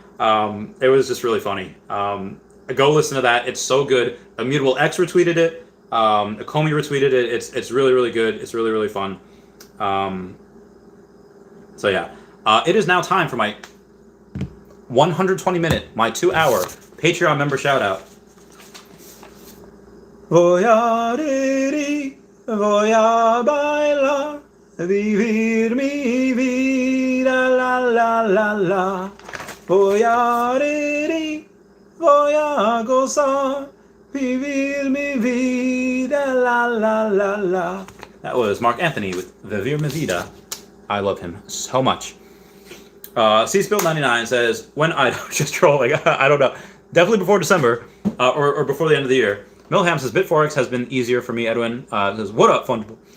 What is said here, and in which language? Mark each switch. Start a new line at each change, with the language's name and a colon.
English: It was just really funny. Go listen to that. It's so good. Immutable X retweeted it. Akomi retweeted it. It's really, really good. It's really, really fun. So yeah, it is now time for my 120-minute, my 2-hour Patreon member shout out.
Spanish: Voy a reír, voy a bailar, vivir mi vida, la la la la. Voy a reír, voy a gozar, vivir mi vida, la la la la.
English: That was Mark Anthony with Vivir mi vida. I love him so much. C-Spill99 says, when I just trolling, I don't know, definitely before December, or before the end of the year. Milham says, Bit4x has been easier for me, Edwin. Says, what up, Fungible?